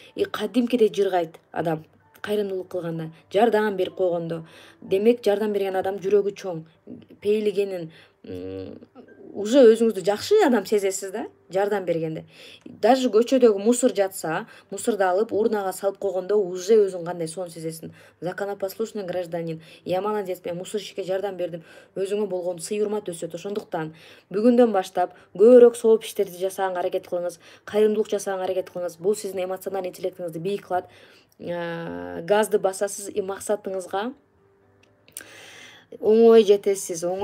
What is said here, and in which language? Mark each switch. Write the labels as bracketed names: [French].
[Kyrgyz] Кадимкидей жыргайт адам кайрымдуулук кылганда, жардам берип койгондо. Демек жардам берген адам жүрөгү чоң, пейлигенин, уже өзүңүздү жакшы адам сезесиз да, жардам бергенде. Даже көчөдөгү мусор жатса, мусорду алып урнага салып койгондо уже өзүң кандай сонун сезесиң. [Russian] Законопослушный гражданин. Я молодец, [Kyrgyz] мен мусорщикке жардам бердим. Өзүңө болгон сый-урмат өсөт. Ошондуктан бүгүндөн баштап көбүрөөк сооп иштерди жасаганга аракет кылыңыз, кайрымдуулук жасаганга аракет кылыңыз. Бул сиздин эмоциональный интеллектиңизди бийик кылат. Газды басасыз, максатыңызга оңой жетесиз.